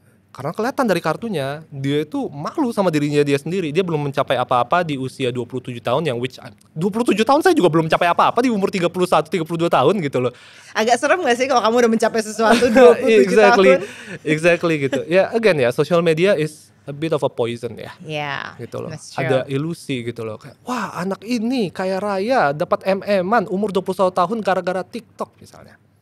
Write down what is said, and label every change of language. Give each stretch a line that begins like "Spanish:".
Indonesian: Karena kelihatan dari kartunya, dia itu malu sama dirinya dia sendiri. Dia belum mencapai apa-apa di usia 27 tahun, yang 27 tahun saya juga belum mencapai apa-apa di umur 31, 32 tahun gitu loh. Agak serem gak sih kalau kamu udah mencapai sesuatu 27 tahun?
English: Exactly gitu. Ya, again ya, social media is a bit of a poison ya.
Indonesian: Gitu loh. Ada ilusi gitu loh. Kayak, wah anak ini kaya raya, dapat MM-an, umur 21 tahun gara-gara TikTok misalnya.